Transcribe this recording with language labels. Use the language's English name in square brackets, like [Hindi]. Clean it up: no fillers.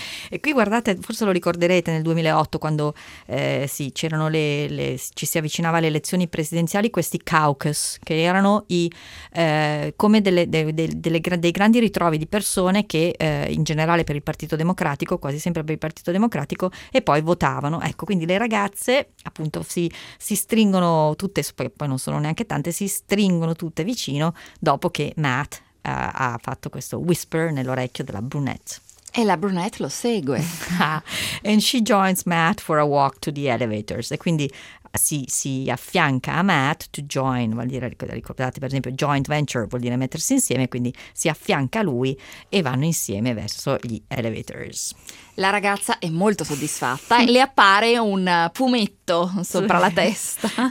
[Italian] E qui guardate, forse lo ricorderete, nel 2008 quando c'erano ci si avvicinava alle elezioni presidenziali, questi caucus, che erano come dei grandi ritrovi di persone che in generale per il Partito Democratico, quasi sempre per il Partito Democratico, e poi votavano. Ecco, quindi le ragazze appunto si stringono tutte, poi non sono neanche tante, si stringono tutte vicino dopo che Matt ha fatto questo whisper nell'orecchio della brunette. E la brunette lo segue. [English] And she joins Matt for a walk to the elevators. [Italian] E quindi si affianca a Matt to join, vuol dire, ricordate per esempio, joint venture vuol dire mettersi insieme, quindi si affianca a lui e vanno insieme verso gli elevators. La ragazza è molto soddisfatta e le appare un fumetto sopra la testa.